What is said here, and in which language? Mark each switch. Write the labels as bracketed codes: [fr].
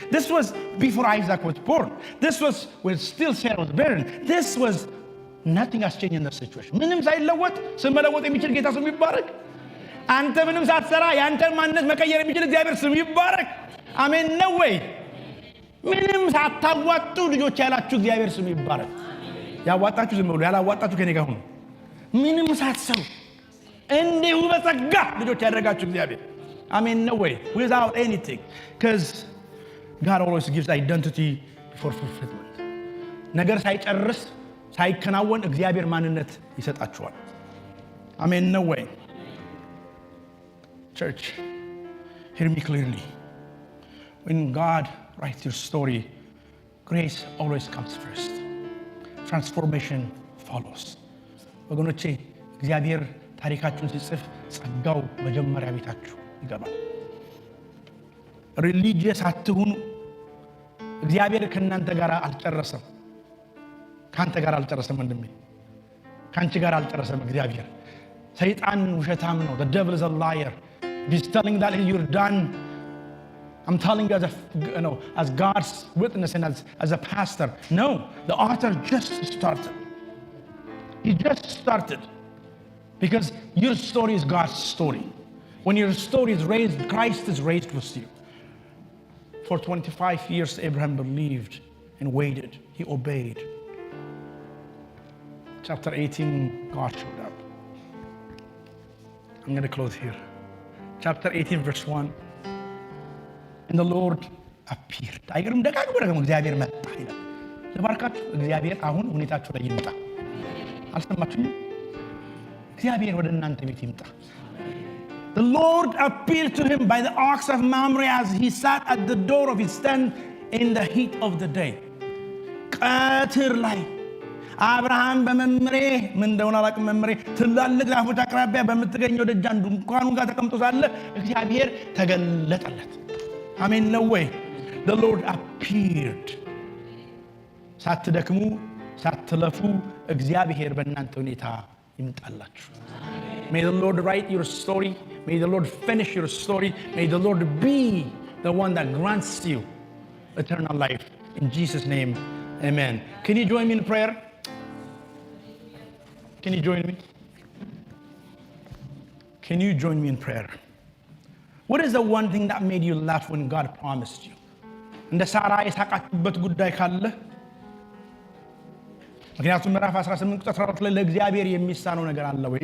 [en] This was before Isaac was born. This was when still Sarah was barren. This was nothing has changed in the situation. [am] ምንም ሳይለወጥ ስም መለወጥ የሚችል ጌታ ስሙ ይባረክ። አንተ ምንም ሳትሰራ ያንተን ማንነት መቀየር የሚችል እግዚአብሔር ስሙ ይባረክ። አሜን ነው ወይ? ምንም ሳታዋጡ ልጆች ያላችሁ እግዚአብሔር ስሙ ይባረክ። ያዋጣችሁ ዝም ብሎ ያላዋጣችሁ ከኔ ጋር ሁኑ። ምንም ሳትሰሩ እንዲሁ በጸጋ ልጆች ያደረጋችሁ እግዚአብሔር አሜን ነው ወይ? [en] Without anything, because God always gives identity before fulfillment. [am] ነገር ሳይጨርስ ሳይከናወን እግዚአብሔር ማንነት ይሰጣችኋል። [en] Amen. No way. Church, hear me clearly. When God writes your story, grace always comes first. Transformation follows. [am] ወገኖቼ እግዚአብሔር ታሪካችሁን ሲጽፍ ጸጋው መጀመሪያ ቤታችሁ ይገባል። ሪሊጂየስ አትሁኑ። እግዚአብሔር ከእናንተ ጋር አልጨረሰም። ካንተ ጋር አልጨረሰም ወንድሜ። ካንቺ ጋር አልጨረሰም እግዚአብሔር። ሰይጣን ውሸታም ነው። [en] The devil is a liar. He's telling that you're done. I'm telling you as God's witness and as a pastor. No, the author just started. He just started. Because your story is God's story. When your story is raised, Christ is raised with you. For 25 years, Abraham believed and waited. He obeyed. Chapter 18, God showed up. I'm going to close here. Chapter 18, verse 1. And the Lord appeared. [am] አይገርም? ደጋግሞ እግዚአብሔር መጣ ይላል። ለባርካችሁ እግዚአብሔር አሁን ሁኔታችሁ ላይ ይመጣ። አልሰማችሁም? እግዚአብሔር ወደ እናንተ ቤት ይመጣ። [en] The Lord appeared to him by the ox of Mamre as he sat at the door of his tent in the heat of the day. [am] ቀትር ላይ አብርሃም በመምሬ ምን እንደሆነ አላውቅም። መምሬ ትላልቅ ዛፎች አቅራቢያ በምትገኘው ደጃን ድንኳኑ ጋር ተቀምጦ ሳለ እግዚአብሔር ተገለጠለት። አሜን ነው ወይ? [en] The Lord appeared. [am] ሳትደክሙ ሳትለፉ እግዚአብሔር በእናንተ ሁኔታ ይምጣላችሁ። [en] May the Lord write your story. May the Lord finish your story. May the Lord be the one that grants you eternal life. In Jesus' name, amen. Can you join me in prayer? Can you join me? Can you join me in prayer? What is the one thing that made you laugh when God promised you? [am] እንደ ሳራ የሳቃችሁበት ጉዳይ ካለ ምክንያቱም ምዕራፍ 18 ቁጥር 14 ላይ ለእግዚአብሔር የሚሳነው ነገር አለ ወይ?